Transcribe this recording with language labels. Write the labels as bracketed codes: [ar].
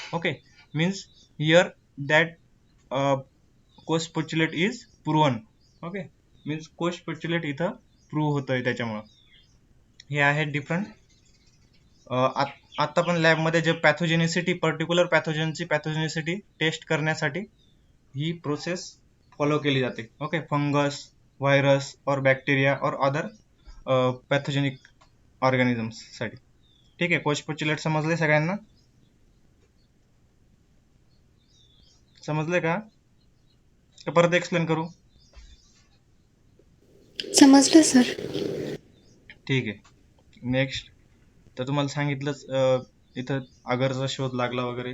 [en] Okay, means here that Koch's postulate is proven. [mr] Okay, means coast postulate इथं prove होतंय त्याच्यामुळं. हे आहे डिफरंट. आता पण लॅबमध्ये जे पॅथोजेनिसिटी, पर्टिक्युलर पॅथोजनची पॅथोजेनिसिटी टेस्ट करण्यासाठी ही प्रोसेस फॉलो केली जाते. ओके, फंगस, व्हायरस और बॅक्टेरिया और अदर पॅथोजेनिक ऑर्गॅनिझम्ससाठी. ठीक आहे, कोस्ट पोस्टुलेट समजले सगळ्यांना? समजले का परत एक्सप्लेन करू? समजलं सर. ठीक आहे, नेक्स्ट. तर तुम्हाला सांगितलंच इथं अगरचा शोध लागला वगैरे.